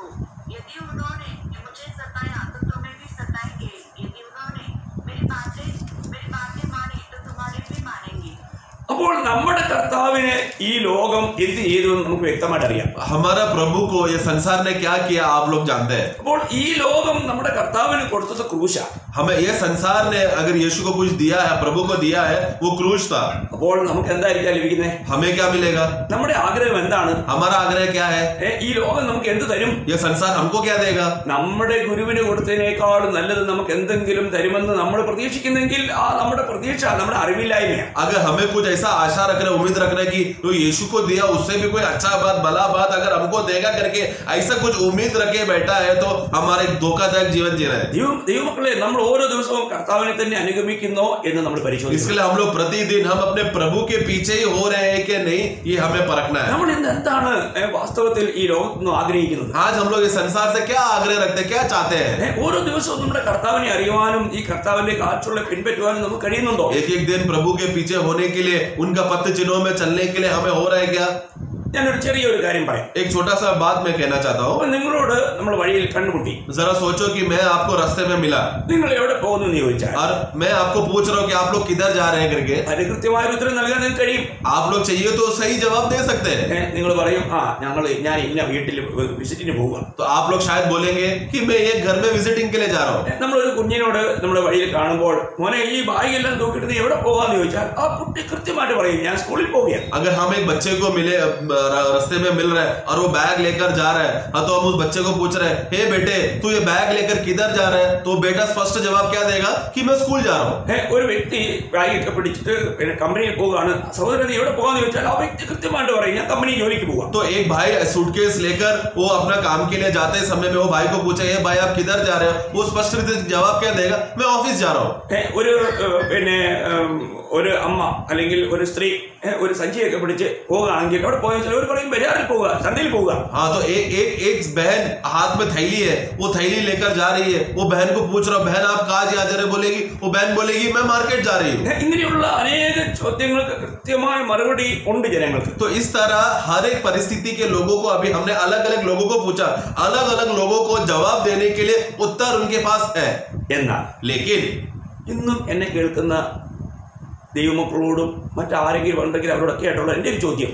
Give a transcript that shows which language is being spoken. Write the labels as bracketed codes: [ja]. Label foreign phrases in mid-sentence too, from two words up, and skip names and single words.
[hi] यदि उन्होंने मुझे सताया तो तुम्हें भी सताएंगे, यदि उन्होंने मेरी बातें मानी तो तुम्हारे भी मानेंगे. [ml] അപ്പോൾ നമ്മുടെ കർത്താവിനെ ഈ ലോകം എന്ത് ചെയ്തു എന്ന് നമുക്ക് വ്യക്തമായിട്ട് അറിയാം. [hi] हमारा प्रभु को ये संसार ने क्या किया आप लोग जानते हैं. [ml] അപ്പോൾ ഈ ലോകം നമ്മുടെ കർത്താവിന് കൊടുത്തത് ക്രൂശാ. [hi] हमें ये संसार ने अगर यीशु को कुछ दिया है प्रभु को दिया है वो क्रूश था. [ml] അപ്പോൾ നമുക്ക് എന്തായിരിക്കാം ലഭിക്കുന്നത്? [hi] हमें क्या मिलेगा? [ml] നമ്മുടെ ആഗ്രഹം എന്താണ്? [hi] हमारा आग्रह क्या है? [ml] ഈ ലോകം നമുക്ക് എന്ത് തരും? [hi] ये संसार हमको क्या देगा? [ml] നമ്മുടെ ഗുരുവിന് കൊടുത്തതിനേക്കാളും നല്ലത് നമുക്ക് എന്തെങ്കിലും തരുമെന്ന് നമ്മൾ പ്രതീക്ഷിക്കുന്നെങ്കിൽ ആ നമ്മുടെ പ്രതീക്ഷ നമ്മുടെ അറിവില്ലായ്മയാണ്. [hi] अगर हमें कुछ ऐसा आशा रख रहे उम्मीद रख रहे कि तो यीशु को दिया उससे भी कोई अच्छा बात भला बात अगर हमको देगा करके ऐसा कुछ उम्मीद रखे बैठा है तो हमारे धोखादायक जीवन जी रहे हैं. [ml] ദൈവമക്കളെ, നമ്മൾ ഓരോ ദിവസവും കർത്താവിനെ തന്നെ അനുഗമിക്കുന്നോ എന്ന് നമ്മൾ പരിശോധിക്കണം. [hi] इसके लिए हम लोग प्रतिदिन हम अपने प्रभु के पीछे ही हो रहे हैं कि नहीं ये हमें परखना है. [ml] നമ്മൾ ഇന്ന് എന്താണ് വാസ്തവത്തിൽ ഈ ലോകത്ത് നിന്ന് ആഗ്രഹിക്കുന്നത്? [hi] आज हम लोग इस संसार से क्या आग्रह रखते हैं क्या चाहते हैं? [ml] ഓരോ ദിവസവും നമ്മുടെ കർത്താവിനെ അറിയുവാനും ഈ കർത്താവിന്റെ കാഴ്ചകളെ പിൻപറ്റുവാനും നമുക്ക് കഴിയുന്നുണ്ടോ? [hi] एक एक दिन प्रभु के पीछे होने के लिए उनका पथ चिन्हों में चलने के लिए हमें हो रहा है क्या? [ml] ഞാനൊരു ചെറിയൊരു കാര്യം പറയാം. [hi] एक छोटा सा बात मैं कहना चाहता हूँ. [ml] നിങ്ങളോട് നമ്മൾ വഴിയിൽ കണ്ടുമുട്ടി. [hi] जरा सोचो कि मैं आपको रास्ते में मिला [ml] നിങ്ങൾ എവിടെ പോകുന്നു എന്ന് ചോദിച്ചാൽ [hi] और मैं आपको पूछ रहा हूँ कि आप लोग किधर जा रहे हैं करके [ml] അതിന് കൃത്യമായ ഉത്തരം നൽകാൻ നിങ്ങൾക്ക് കഴിയും. [hi] आप लोग चाहिए तो सही जवाब दे सकते हैं. [ml] നിങ്ങൾ പറയും, ഞാൻ ഇന്ന വീട്ടിൽ വിസിറ്റിന് പോവുക. [hi] तो आप लोग शायद बोलेंगे कि मैं एक घर में विजिटिंग के लिए जा रहा हूँ. [ml] നമ്മളൊരു കുഞ്ഞിനോട് നമ്മുടെ വഴിയിൽ കാണുമ്പോൾ മോനെ ഈ ബാഗെല്ലാം നോക്കിയിട്ട് നീ എവിടെ പോകാന്ന് ചോദിച്ചാൽ ആ കുട്ടി കൃത്യമായിട്ട് പറയും, ഞാൻ സ്കൂളിൽ പോവുകയാണ്. [hi] अगर हम एक बच्चे को मिले रास्ते में मिल रहे हैं और वो बैग लेकर जा रहा है तो हम उस बच्चे को पूछ रहे हैं, हे बेटे तू ये बैग लेकर किधर जा रहा है? तो बेटा स्पष्ट जवाब क्या देगा कि मैं स्कूल जा रहा हूँ. [ml] ഒരു വ്യക്തി ബാഗൊക്കെ പിടിച്ചിട്ട് കമ്പനിയിൽ പോവുകയാണ്. സഹോദരൻ നീ എവിടെ പോകാന്ന് ചോദിച്ചാൽ ആ വ്യക്തി കൃത്യമായിട്ട് പറയും, ഞാൻ കമ്പനിയിൽ ജോലിക്ക് പോവാം. [hi] तो एक भाई सूटकेस लेकर वो अपना काम के लिए जाते समय में वो भाई को पूछे, हे भाई आप किधर जा रहे हो? वो स्पष्ट रीति जवाब क्या देगा, मैं ऑफिस जा रहा हूँ. [ml] ഒരു അമ്മ അല്ലെങ്കിൽ ഒരു സ്ത്രീ ഒരു സഞ്ചിയൊക്കെ പിടിച്ച് പോവുകയാണെങ്കിൽ അവിടെ പോയാൽ അവർ പറയും ബജാറിൽ പോവുക, ചന്തയിൽ പോവുക. [hi] हाँ तो एक बहन हाथ में थैली है, वो थैली लेकर जा रही है. वो बहन को पूछ रहा, बहन आप कहाँ जा रहे? बोलेगी वो बहन बोलेगी मैं मार्केट जा रही हूँ. [ml] ഇങ്ങനെയുള്ള അനേക ചോദ്യങ്ങൾക്ക് കൃത്യമായ മറുപടി ഉണ്ട് ജനങ്ങൾക്ക്. [hi] तो इस तरह हर एक परिस्थिति के लोगों को अभी हमने अलग अलग लोगों को पूछा, अलग अलग लोगों को जवाब देने के लिए उत्तर उनके पास है. [ml] എന്നാൽ [hi] लेकिन [ml] ഇന്നും എന്നെ കേൾക്കുന്ന ദൈവമക്കളോടും മറ്റാരെങ്കിലും ഉണ്ടെങ്കിൽ അവരോടൊക്കെ ആയിട്ടുള്ള എൻ്റെ ഒരു ചോദ്യം.